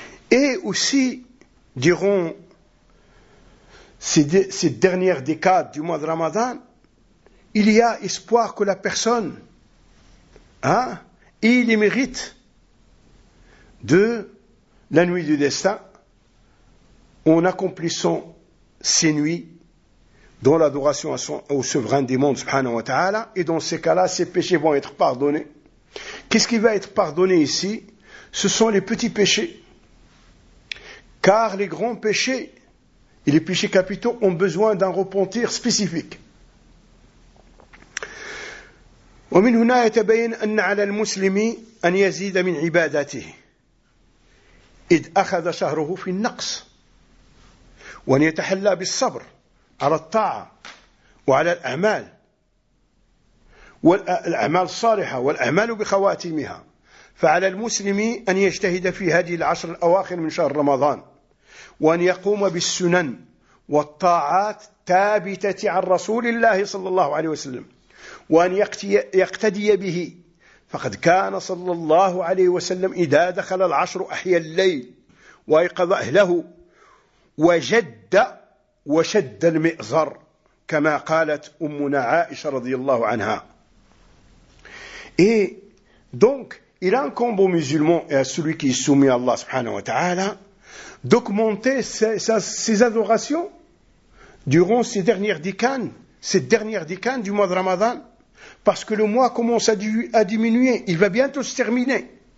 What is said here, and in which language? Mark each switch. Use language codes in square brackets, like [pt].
[fr] Et aussi, diront ces dernières décades du mois de Ramadan, il y a espoir que la personne ait les mérites de la nuit du destin en accomplissant ces nuits dans l'adoration au souverain des mondes, subhanahu wa ta'ala, et dans ces cas-là, ces péchés vont être pardonnés. Qu'est-ce qui va être pardonné ici? Ce sont les petits péchés. Car les grands péchés et les péchés capitaux ont besoin d'un repentir spécifique. [ar] ومن هنا يتبين أن على المسلم أن يزيد من عباداته إذ أخذ شهره في النقص وأن يتحلى بالصبر على الطاعة وعلى الأعمال والأعمال الصالحة والأعمال بخواتيمها فعلى المسلم أن يجتهد في هذه العشر الأواخر من شهر رمضان وأن يقوم بالسنن والطاعات ثابتة عن رسول الله صلى الله عليه وسلم وأن يقتدي به فقد كان صلى الله عليه وسلم إذا دخل العشر أحيا الليل وأيقظ أهله وجد وشد المئزر كما قالت أمنا عائشة رضي الله عنها. [fr] Et donc, il incombe aux musulmans et à celui qui est soumis à Allah subhanahu wa ta'ala d'augmenter ses adorations durant ces dernières décades, cette dernière décade du mois de Ramadan, parce que le mois commence à diminuer, il va bientôt se terminer.